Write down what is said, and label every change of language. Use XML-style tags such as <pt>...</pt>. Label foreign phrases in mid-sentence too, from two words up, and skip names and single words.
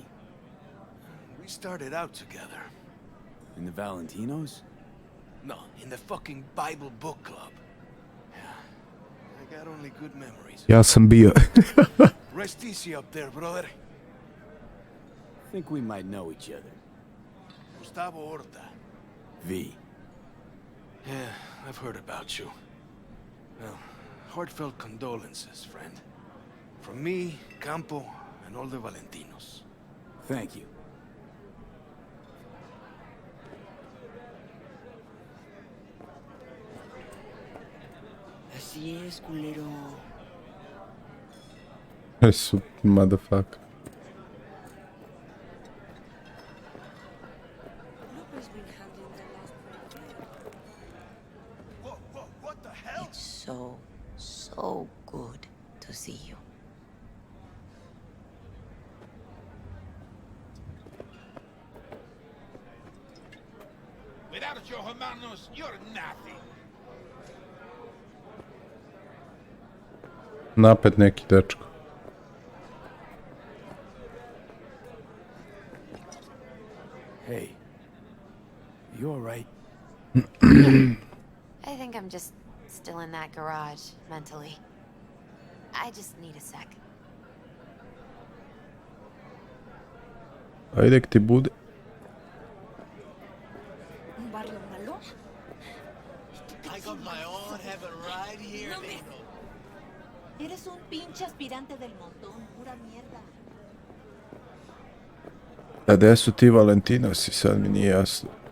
<en>We started out together. In the Valentinos? No, in the fucking Bible book club. Yeah, I got only good memories.</en> <sr>Ja sam bio.</sr> <en>Rest easy up there, brother. Think we might know each other. Gustavo Horta. V. Yeah, I've heard about you. Well, heartfelt condolences, friend. From me, Campo, and all the Valentinos. Thank you.</en> <es>Así es, culero. Su motherfucker.</es> <en>What the hell? It's so good to see you. Without your hermanos, you're nothing.</en> <sr>Napet neki dečko.</sr> <en>Hey. You alright? I think I'm just still in that garage, mentally. I just need a sec.</en> <sr>Ajde k ti bude.</sr> <es>¿Un barrio malo?</es> <en>I got my own heaven right here, Nino.</en> <es>Eres un pinche aspirante del montón, pura mierda.</es> <sr>A gde su ti Valentinosi, sad mi nije jasno.</sr>